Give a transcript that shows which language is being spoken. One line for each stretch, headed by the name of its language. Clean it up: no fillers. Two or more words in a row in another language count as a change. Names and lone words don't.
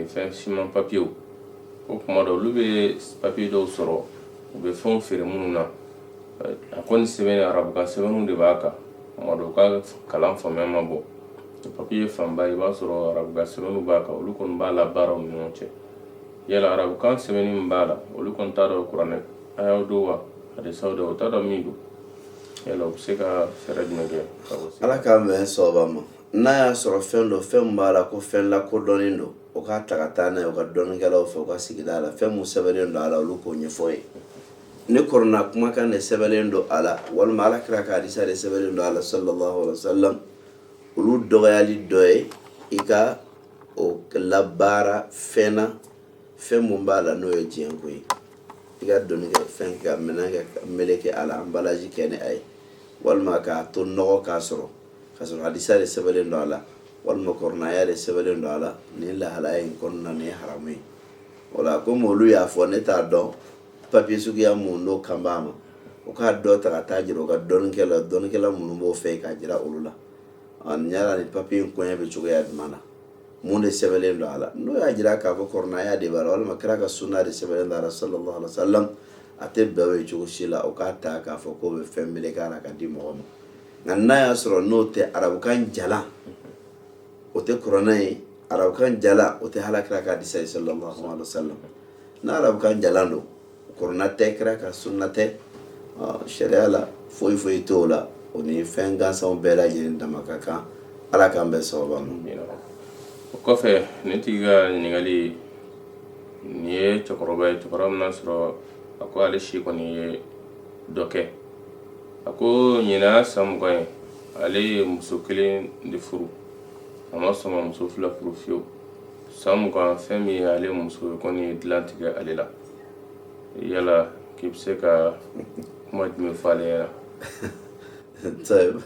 Bambara: fɛn siman papiyew o kuma dɔ olu bɛ papiye dɔw sɔrɔ u bɛ fɛnw feere minnu na a kɔni sɛbɛn arabukan sɛbɛnw de b'a kan kuma dɔ u ka kalan faamuya ma bɔ papiye fanba i b'a sɔrɔ arabukan sɛbɛnw b'a kan olu kɔni b'a labaara u ni ɲɔgɔn cɛ yala arabukan sɛbɛnni min b'a la olu kɔni t'a dɔn kuranɛ ayaw don wa hadisaw don o t'a dɔn min don yala u bɛ se ka fɛɛrɛ jumɛn kɛ ka o se ala k'an bɛn sababa ma n'a y'a sɔrɔ fɛn dɔ fɛn min b'a la ko fɛn lakodɔnnen don o k'a ta ka taa n'a ye u ka dɔnnikɛlaw fɛ u ka sigida la fɛn mun sɛbɛnlen don a la olu k'o ɲɛfɔ ye ne kɔrɔna kumakan de sɛbɛnlen don a la walima ala kira ka hadisa de sɛbɛnlen don a la
Arabic: صلى الله عليه وسلم
Bambara: olu dɔgɔyali dɔ ye i ka o labaara fɛn na fɛn mun b'a la n'o ye diɲɛ ko ye i ka dɔnnikɛ fɛn ka minɛn kɛ meleke a la emballage kɛ ni a ye walima k'a to nɔgɔ k'a sɔrɔ hadisa de sɛbɛnlen don a la walima kɔrɔnaya de sɛbɛnlen don a la nin lahalaya in kɔnɔna nin ye haramu ye o la komi olu y'a fɔ ne t'a dɔn papiye suguya mun n'o kan b'a ma o k'a dɔ ta ka taa jira o ka dɔnnikɛla minnu b'o fɛ k'a jira olu la nin yala nin papiye in kɔɲɛ bɛ cogoya jumɛn na mun de sɛbɛnlen don a la n'o y'a jira k'a fɔ kɔrɔnaya de b'a la walima kira ka sunna de sɛbɛnlen don a la
Arabic: صلى الله عليه وسلم
Bambara: a tɛ bɛn o ye cogo si la o k'a ta k'a fɔ k'o bɛ fɛn meleke a la ka di mɔgɔ ma nka n'a y'a sɔrɔ n'o tɛ arabukan jalan o tɛ kuranɛ ye arabukan jalan o tɛ alakira ka hadisa ye
Arabic: صلى الله عليه وسلم
Bambara: n'a arabukan jalan don kuranɛ tɛ kira ka sunna tɛ sariya la foyi foyi t'o la o ni fɛn gansanw bɛɛ lajɛlen dama ka kan ala k'an bɛn sababa ma. o kɔfɛ ne tigi ka ɲininkali nin ye cɛkɔrɔba ye cɛkɔrɔba min n'a sɔrɔ a ko ale si kɔni ye dɔ kɛ a ko ɲinan san 20 ye ale ye muso kelen de furu a ma sɔn ka muso fila furu fiyewu san 20 fɛn min ye ale muso ye kɔni ye dilan tigɛ ale la yala k'i bɛ se ka kuma jumɛn fɔ ale ɲɛna.